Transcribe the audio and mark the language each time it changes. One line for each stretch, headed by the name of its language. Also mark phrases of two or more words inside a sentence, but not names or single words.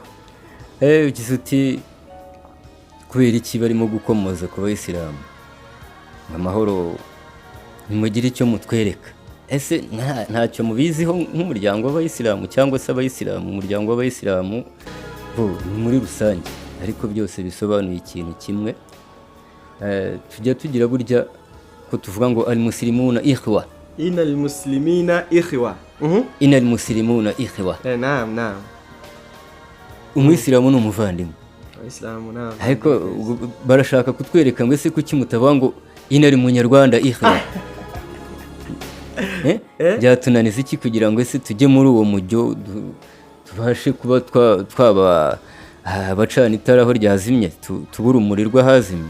Kinyarwanda: Ugize uti kubera iki barimo gukomoza ku bayisilamu amahoro, nimugire icyo mutwereka. Ese ntacyo mubiziho nk'umuryango w'abayisilamu cyangwa se abayisilamu, umuryango w'abayisilamu muri rusange, ariko byose bisobanuye ikintu kimwe. Tujya tugira burya ko tuvuga ngo
Arabic: المسلمون إخوة, إن المسلمين إخوة, إن المسلمون إخوة.
Kinyarwanda: Naam. Umuyisilamu ni umuvandimwe, abayisilamu naam, ariko barashaka kutwereka ngo ese kuki mutavuga ngo inal munyarwanda ikhwa? Byatunaniza iki kugira ngo ese tujye muri uwo mujyo tubashe kuba twaba abacana itara aho ryazimye, tubura umuriro rw'ahazimye?